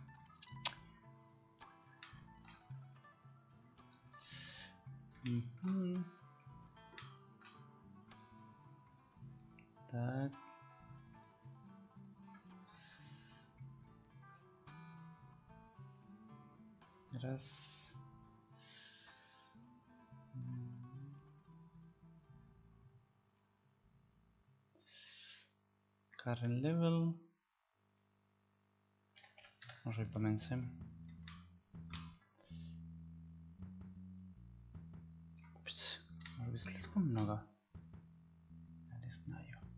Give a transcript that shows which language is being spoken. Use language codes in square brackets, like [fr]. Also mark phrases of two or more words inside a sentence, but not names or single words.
[ru] Так. Раз. [en] Current level. [pl] Może pamiętam. Ups. Może być [ru] слишком много. Я не знаю.